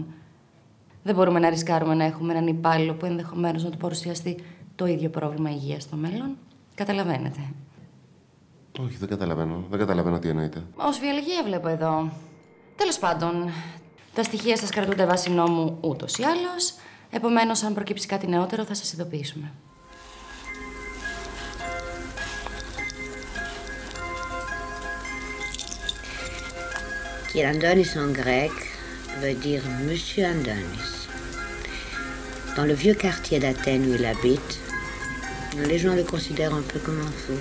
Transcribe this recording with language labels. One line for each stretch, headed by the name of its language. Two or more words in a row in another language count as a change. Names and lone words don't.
Greek: Δεν μπορούμε να ρισκάρουμε να έχουμε έναν υπάλληλο που ενδεχομένως να του παρουσιαστεί το ίδιο πρόβλημα υγείας στο μέλλον. Καταλαβαίνετε? Όχι, δεν καταλαβαίνω. Δεν καταλαβαίνω τι εννοείτε. Ως βιολογία βλέπω εδώ. Τέλος πάντων, τα στοιχεία σας κρατούνται βάσει νόμου ούτως ή άλλως. Επομένως, αν προκύψει κάτι νεότερο, θα σας ειδοποιήσουμε.
French: Kyrandonis en grec veut dire Monsieur Andonis. Dans le vieux quartier d'Athènes où il habite, les gens le considèrent un peu comme un fou.